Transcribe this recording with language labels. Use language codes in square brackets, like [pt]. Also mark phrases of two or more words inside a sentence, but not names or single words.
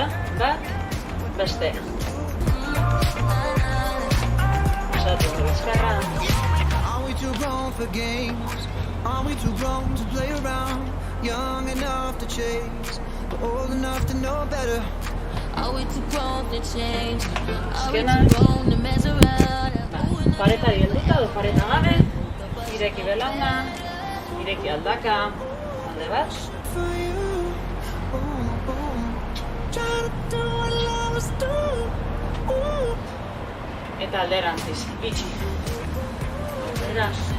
[eu] Bat, beste. [en] Are we too grown for games? Are we too grown to play around? Young enough to chase, but old enough to know better. Are we too grown to change? Are we too grown to mess around? [eu] Pareta dienduta edo pareta gabe, ireki belauna, ireki aldaka, alde bat. [en] For you, try to do what lovers do. [eu] Eta alderantziz, itxi. Aldera.